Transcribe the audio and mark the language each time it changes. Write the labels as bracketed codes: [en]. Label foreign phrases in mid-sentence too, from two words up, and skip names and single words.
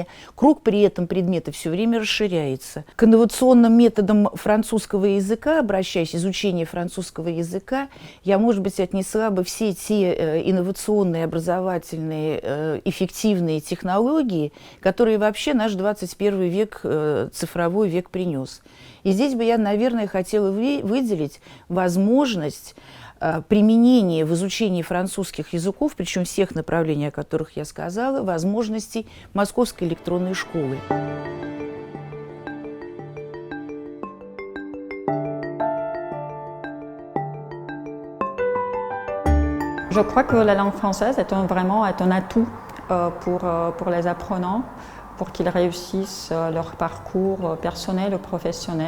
[ru] Круг при этом предметов все время расширяется. К инновационным методам французского языка, обращаясь, изучение французского языка, я, может быть, отнесла бы все те инновационные, образовательные, эффективные технологии, которые вообще наш 21 век, цифровой век принес. И здесь бы я, наверное, хотела выделить возможность применения в изучении французских языков, причем всех направлений, о которых я сказала, возможностей Московской электронной школы. [fr] Je crois que la langue française est vraiment un atout pour les apprenants, pour qu'ils réussissent leur parcours personnel ou professionnel.